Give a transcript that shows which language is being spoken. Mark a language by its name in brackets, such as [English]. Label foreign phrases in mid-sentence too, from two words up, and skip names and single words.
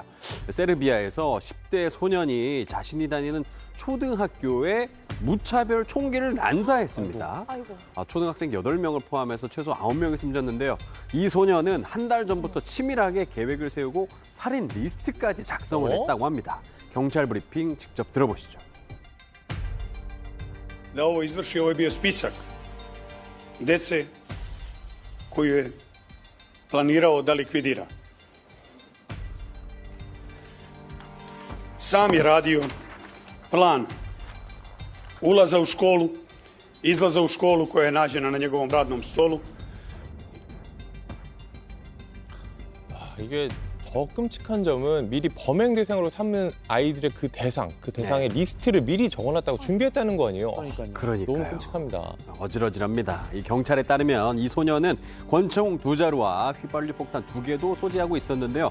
[Korean] 세르비아에서 10대 소년이 자신이 다니는 초등학교에 무차별 총기를 난사했습니다. 아이고. 초등학생 8명을 포함해서 최소 9명이 숨졌는데요. 이 소년은 한 달 전부터 치밀하게 계획을 세우고 살인 리스트까지 작성을 했다고 합니다. 경찰 브리핑 직접 들어보시죠. [Serbian] Da ovo izvrši, ovo je bio spisak dece koju je planirao da likvidira. Sam je radio plan ulaza u školu, izlaza u školu koja je nađena na njegovom radnom stolu. [Korean] 이게 더 끔찍한 점은 미리 범행 대상으로 삼는 아이들의 그 대상의 리스트를 미리 적어놨다고 준비했다는 거 아니에요? 그러니까요. 너무 끔찍합니다. 어질어질합니다. 이 경찰에 따르면 이 소년은 권총 2자루와 휘발유 폭탄 2개도 소지하고 있었는데요.